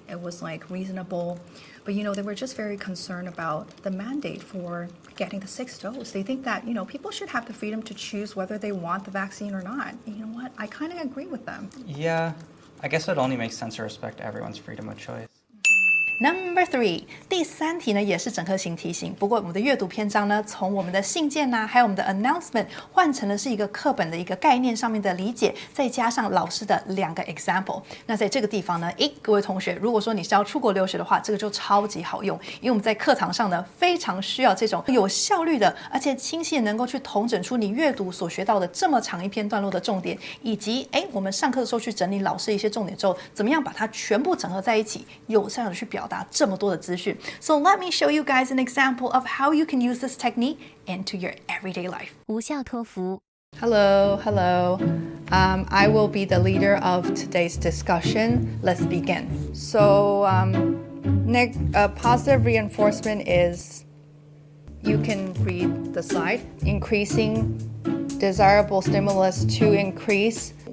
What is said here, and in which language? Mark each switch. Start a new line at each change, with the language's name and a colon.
English: It was reasonable. But, they were just very concerned about the mandate for getting the 6th dose. They think that, people should have the freedom to choose whether they want the vaccine or not. And you know what? I kind of agree with them. Yeah, I guess it only makes sense to respect everyone's freedom of choice. Number 3，
Chinese: 第3题呢也是整合型题型，不过我们的阅读篇章呢，从我们的信件还有我们的 announcement 换成的是一个课本的一个概念上面的理解，再加上老师的2个 example。那在这个地方呢，各位同学，如果说你是要出国留学的话，这个就超级好用，因为我们在课堂上呢非常需要这种有效率的，而且清晰能够去统整出你阅读所学到的这么长一篇段落的重点，以及我们上课的时候去整理老师一些重点之后，怎么样把它全部整合在一起，有效的去表达这么多的资讯。
English: So let me show you guys an example of how you can use this technique into your everyday life.
Chinese: 无效托福
English: Hello. I will be the leader of today's discussion. Let's begin. So, positive reinforcement is, you can read the slide, increasing desirable stimulus to increase.